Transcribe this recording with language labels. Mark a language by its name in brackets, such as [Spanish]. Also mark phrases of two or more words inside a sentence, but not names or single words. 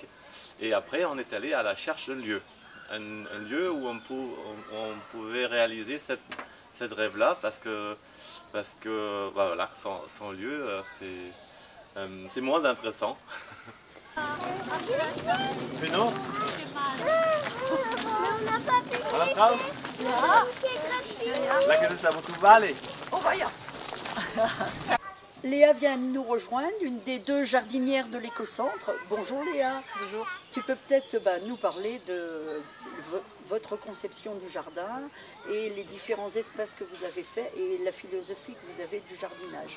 [French] Et après, on est allé à la recherche d'un lieu. Un lieu où on pouvait réaliser cette rêve-là parce que bah voilà, sans lieu, c'est moins intéressant. Bruno? Hallo Frau? Lekker dus aan toe balen. Oh, voyons. Léa vient de nous rejoindre, une des deux jardinières de l'éco-centre. Bonjour Léa. Bonjour. Tu peux peut-être nous parler de votre conception du jardin et les différents espaces que vous avez faits et la philosophie que vous avez du jardinage.